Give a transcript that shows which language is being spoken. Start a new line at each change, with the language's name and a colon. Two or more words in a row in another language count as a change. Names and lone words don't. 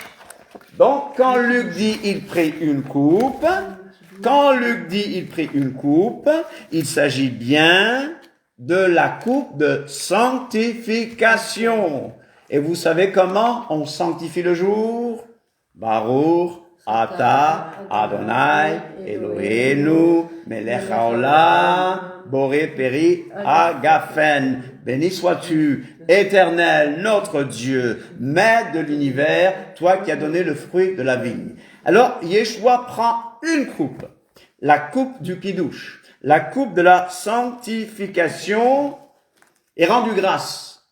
French: Donc, quand Luc dit il prit une coupe, il s'agit bien de la coupe de sanctification. Et vous savez comment on sanctifie le jour?
Hebrew: ברוך אתה אדוני אלוהינו מלך העולם בורא פרי הגפן.
French: Béni sois-tu, Éternel, notre Dieu, Maître de l'univers, toi qui as donné le fruit de la vigne. Alors, Yeshua prend une coupe, la coupe du kidouche, la coupe de la sanctification, et rendu grâce.